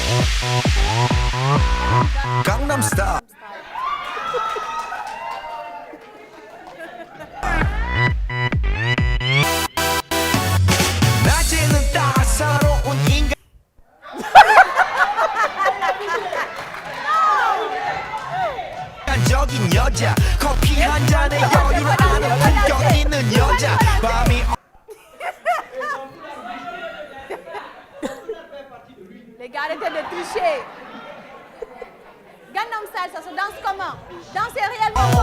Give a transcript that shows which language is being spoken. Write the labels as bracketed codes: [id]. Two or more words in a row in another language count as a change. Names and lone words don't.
[ko] Gangnam Style. 낮에는 따사로운 인간. 인간적인 여자 커피 한 잔의 여유를 아는 품격 있는 여자 밤이 [fr] Les gars, arrêtez de tricher. Gangnam Style, ça se danse comment? Dansez réellement.